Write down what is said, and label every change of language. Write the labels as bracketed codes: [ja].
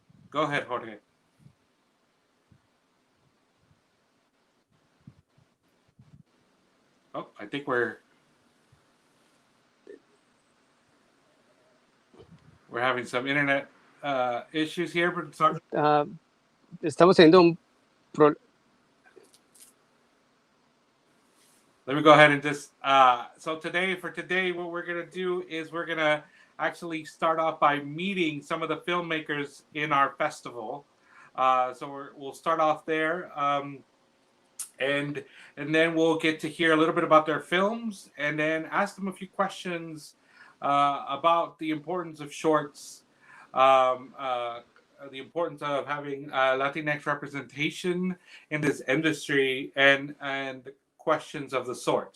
[en] Go ahead, Jorge. Oh, I think we're having some internet issues here, but sorry. [es] Estamos teniendo un problema. [en] Let me go ahead and just so today what we're gonna do is we're gonna actually start off by meeting some of the filmmakers in our festival. We'll start off there, and then we'll get to hear a little bit about their films, and then ask them a few questions about the importance of shorts, the importance of having Latinx representation in this industry, and questions of the sort.